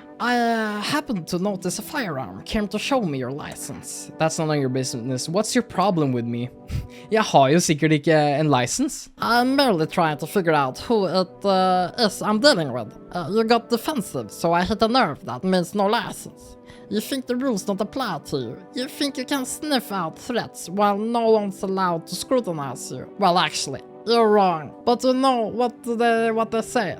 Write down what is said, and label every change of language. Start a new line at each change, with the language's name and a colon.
English: I happened to notice a firearm. Came to show me your license. That's none of your business. What's your problem with me?
Norwegian: Jeg har jo sikkert ikke en license.
English: I'm merely trying to figure out who it is I'm dealing with. You got defensive, so I hit a nerve that means no license. You think the rules don't apply to you. You think you can sniff out threats while no one's allowed to scrutinize you. Well, actually, you're wrong. But you know what they say.